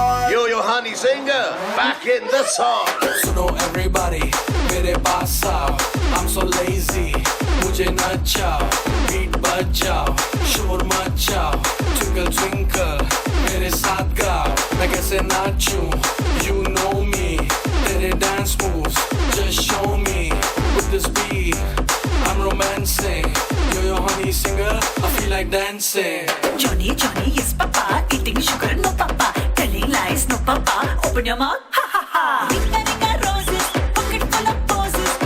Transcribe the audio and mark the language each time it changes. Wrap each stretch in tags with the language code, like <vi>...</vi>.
<en>Yo-Yo Honey Singer, back in the song.</en> <hi>सुनो everybody, मेरे पास आओ.</hi> <en>I'm so lazy, मुझे नचाओ.</en> <hi>Beat बजाओ, शोर मचाओ. Twinkle twinkle, मेरे साथ गाओ. मैं कैसे नाचूं? You know me.</hi> <en>तेरे dance moves, just show me. With this beat, I'm romancing. Yo-Yo Honey Singer, I feel like dancing. Johnny, Johnny, yes papa. Eating sugar, no papa. Telling lies, no papa. Open your mouth, ha ha ha. Ringa ringa roses, pocket full of poses.</en>